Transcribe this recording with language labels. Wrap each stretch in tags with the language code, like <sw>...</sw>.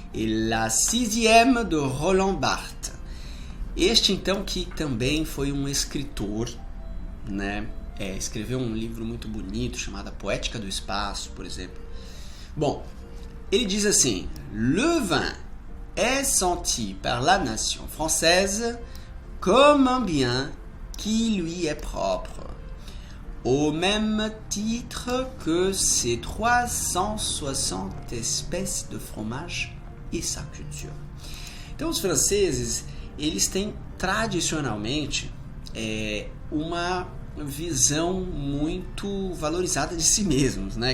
<fr>Et la sixième de Roland Barthes.</fr> <pt>Este, então, que também foi um escritor, né? Escreveu um livro muito bonito chamado Poética do Espaço, por exemplo. Bom, ele diz assim:</pt> <fr>Le vin est senti par la nation française comme un bien qui lui est propre, au même titre que ses 360 espèces de fromage et sa culture.</fr> <pt>Então os franceses, eles têm tradicionalmente uma visão muito valorizada de si mesmos, né?</pt>